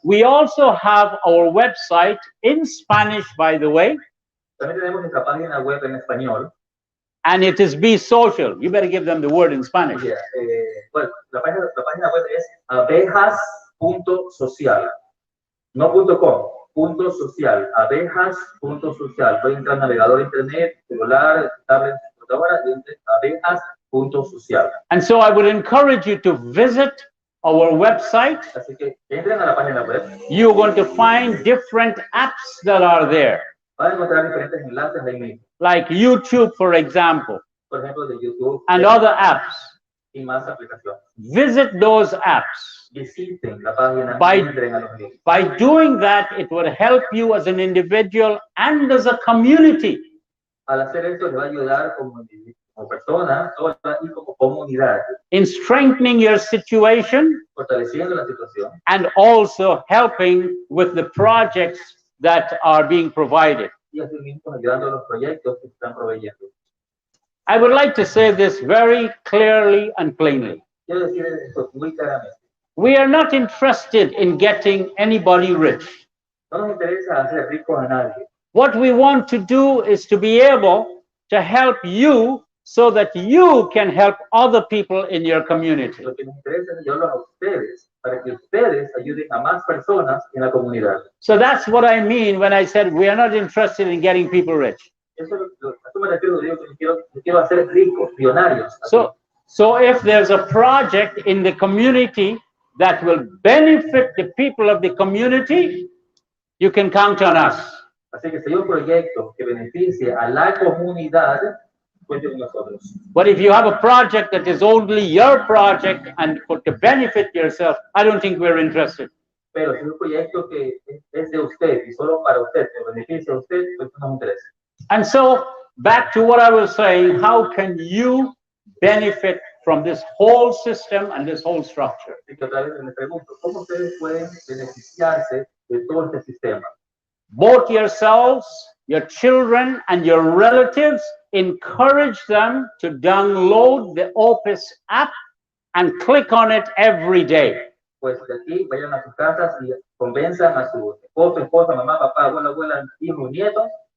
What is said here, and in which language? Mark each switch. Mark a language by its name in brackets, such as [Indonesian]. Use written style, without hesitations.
[English] We also have our website in Spanish, by the way, [Spanish] También tenemos nuestra página web en español. [English] and it is Be Social. You better give them the word in Spanish. [Spanish] Yeah, bueno, la página web es abejas.social, no .com, .social, abejas.social. Pueden entrar al navegador de internet, celular, tablet, computadora, y entren abejas.social. [English] And so I would encourage you to visit our website. [Spanish] Así que entren a la página web. [English] You're going to find different apps that are there. [Spanish] Van a encontrar diferentes enlaces ahí mismo. [English] Like YouTube, for example, [Spanish] Por ejemplo, de YouTube [English] and other apps. [Spanish] y más aplicaciones. [English] Visit those apps. [Spanish] Visiten la página, [English] By- [Spanish] entren a los links. [English] By doing that, it will help you as an individual and as a community. [Spanish] Al hacer esto, les va a ayudar como individuo, como persona, sola y como comunidad, [English] In strengthening your situation [Spanish] fortaleciendo la situación [English] and also helping with the projects that are being provided. [Spanish] y así mismo ayudando a los proyectos que se están proveyendo. [English] I would like to say this very clearly and plainly. [Spanish] Quiero decir esto muy claramente. [English] We are not interested in getting anybody rich. [Spanish] No nos interesa hacer ricos a nadie. [English] What we want to do is to be able to help you so that you can help other people in your community. [Spanish] Lo que nos interesa es ayudarlos a ustedes, para que ustedes ayuden a más personas en la comunidad. [English] So that's what I mean when I said we are not interested in getting people rich. [Spanish] Eso me refiero, digo que no quiero hacer ricos, millonarios. [English] So if there's a project in the community that will benefit the people of the community, you can count on us. [Spanish] Así que si hay un proyecto que beneficie a la comunidad, cuente con nosotros. [English] But if you have a project that is only your project and to benefit yourself, I don't think we're interested. [Spanish] Pero si es un proyecto que es de usted y solo para usted, que beneficia a usted, pues no nos interesa. [English] And so, back to what I was saying, how can you benefit from this whole system and this whole structure? [Spanish] Así que otra vez me pregunto, ¿cómo ustedes pueden beneficiarse de todo este sistema? [English] Both yourselves, your children, and your relatives, encourage them to download the Opus app and click on it every day. [Spanish] Pues de aquí vayan a sus casas y convenzan a su esposo, esposa, mamá, papá, abuela, abuela, hijo, nieto.